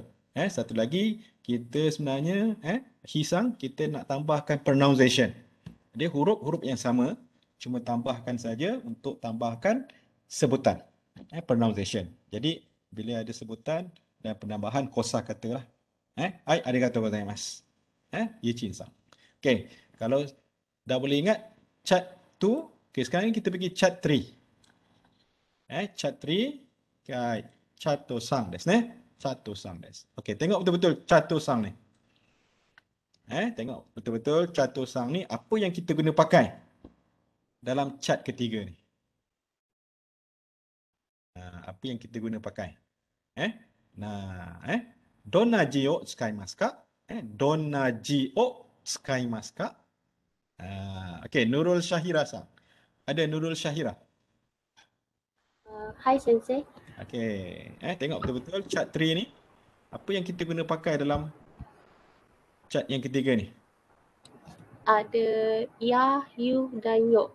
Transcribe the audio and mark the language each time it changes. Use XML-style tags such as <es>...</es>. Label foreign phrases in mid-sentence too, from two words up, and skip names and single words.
<ms>Satu lagi kita sebenarnya Hisang kita nak tambahkan pronunciation. Dia huruf-huruf yang sama cuma tambahkan saja untuk tambahkan sebutan. Pronunciation. Jadi bila ada sebutan dan penambahan kosakata lah.</ms> <ja>Ai arigatou gozaimasu. Yichin-san.</ja> <ms>Okey, kalau dah boleh ingat chat 2, okey sekarang kita pergi chat 3. Chat 3, okay,</ms> <ja>chato-san desu ne. Chato-san desu.</ja> <ms>Okey, tengok betul-betul chato-san ni. Tengok betul-betul chato-san ni apa yang kita guna pakai dalam chat ketiga ni. Apa yang kita guna pakai?</ms> <ja>Donnaji o tsukaimasu ka? Donnaji o tsukaimasu ka?</ja> <ms>Okey, Nurul Syahira-san. Ada Nurul Syahira.</ms> <ja>Hi Sensei.</ja> <ms>Okey, tengok betul-betul chat 3 ni. Apa yang kita guna pakai dalam chat yang ketiga ni? Ada ya, you dan yo.</ms>